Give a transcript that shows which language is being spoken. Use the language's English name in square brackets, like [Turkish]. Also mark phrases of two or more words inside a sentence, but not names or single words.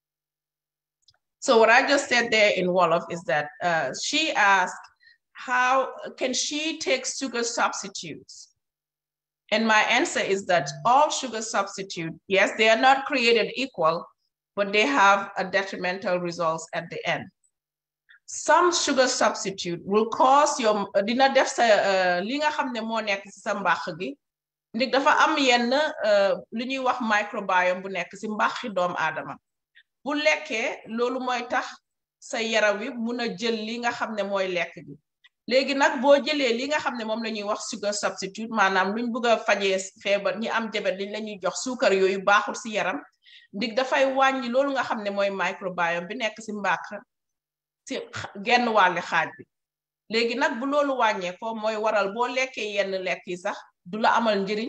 [English] So what I just said there in Wolof is that she asked, how can she take sugar substitutes? And my answer is that all sugar substitutes, yes, they are not created equal, but they have a detrimental results at the end. Some sugar substitute will cause your [Wolof] dina def sa li nga xamne mo nek ci sa mbax gi ndik dafa am yenn li ñuy wax microbiome bu nek ci mbaxi doom adama bu lekkee loolu mooy tax sa yaram wi mun a jël li nga xam ne mooy lekk gi léegi nag boo jëlee li nga xam ne moom la ñuy wax [English] sugar substitute [Wolof] maanaam luñ bëgg a fajee feebar ñi am jabet liñ la ñuy jox suukar yooyu baaxul si yaram ndig dafay wàññi loolu nga xam ne mooy microbiome bi nekk si mbàq si genn wàlli xaaj bi léegi nag bu loolu wàññee ko mooy waral boo lekkee yenn lekk yi sax du la amal njëriñ